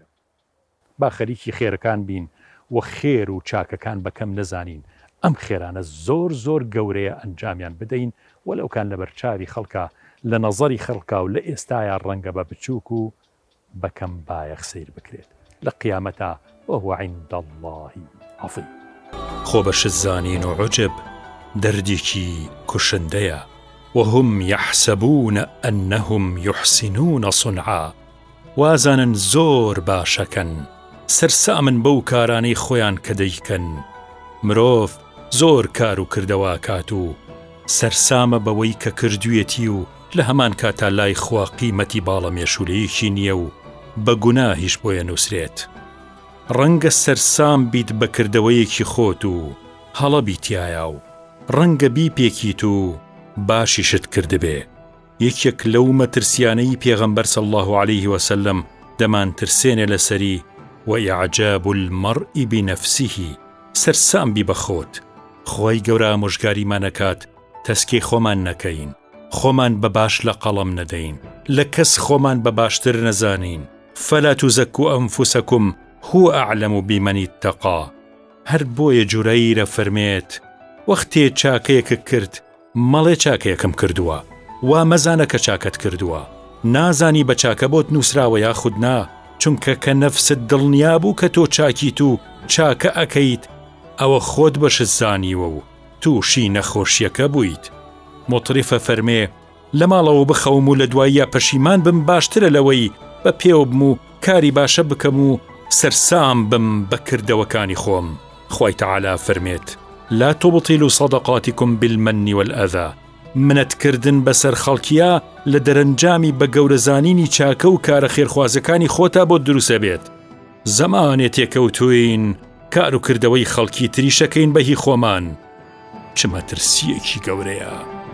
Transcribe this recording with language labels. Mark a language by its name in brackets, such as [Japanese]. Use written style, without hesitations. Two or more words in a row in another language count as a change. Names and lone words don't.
[Central Kurdish] با خەریکی خێرەکان بین و خێر و چاکەکان بەکەم نەزانین. ئەم خێرانە زۆر زۆر گەورەیە ئەنجامیان بدەین وەلەوکان لە بەرچاوی خەڵکە لە نەزەری خەڵکا و لە ئێستایا ڕەنگە بە بچووک و بەکەم بایەخ سیر بکرێت لە قیامەتا [Arabic] وهو عند الله عظیم. [Central Kurdish] خۆ بە شزانین و عجب دەردێکی کوشندەیە [Arabic] وهم يحسبون أنهم يحسنون صنعا [Central Kurdish] وازانن زۆر باشەکەن سەرسامن بەو کارانەی خۆیان کە دەیکەن. مرۆڤ زۆر کار و کردەوە کات و سەرسامە بەوەی کە کردوێتی و لە هەمان کاتا لای خوا قیمەتی باڵە مێشولەیەکی نییە و بە گوناهیش بۆیە نووسرێت. ڕەنگە سەرسام بیت بە کردەوەیەکی خۆت و هەڵە بیتایە و ڕەنگە بیپێکیت و باشیشت کردبێ. یەکێک لەو مەترسیانەی پێغەمبەر [Arabic] صلی الله علیه و سلم [Central Kurdish] دەمان ترسێنێ لەسەری [Arabic] وإعجاب المرء بنفسه [Central Kurdish] سەرسام بی بەخۆت. خۆی گەورە ئامۆژگاریمانەکات تەسکەی خۆمان نەکەین خۆمان بە باش لە قەڵەم نەدەین لە کەس خۆمان بە باشتر نەزانین. [Arabic] فلا تزكوا أنفسكم هو أعلم بمن اتقى. [Central Kurdish] هەر بۆیە جورەیرە فەرمێت وەختێ چاکەیەکە کرد مەڵێ چاکەیەکم کردووە وا مەزانە کە چاکەت کردووە نازانی بە چاکە بۆت نووسراوە یاخود نا چونکە کە نەفست دڵنیا بوو کە تۆ چاکیت و چاکە ئەکەیت ئەوە خۆت بەشت زانیوە و تووشی نەخۆشیەکە بوویت. مطرفە فەرمێ لە ماڵەوە بخەوم و لە دواییە پەشیمان بم باشترە لەوەی بە پێو بم و کاری باشە بکەم و سەرسام بم بە کردەوەکانی خۆم. خوای تەعالا فەرمێت [Arabic] لا تبطلوا صدقاتكم بالمن والأذى. [Central Kurdish] منەتکردن بەسەر خەڵکیە لە دەرەنجامی بە گەورەزانینی چاکە و کارە خێرخوازەکانی خۆتا بۆ دروسە بێت. زەمانێ تێکەوتوین کار و کردەوەی خەڵکی تریشەکەین بەهی خۆمان چ مەترسیەکی گەورەیە.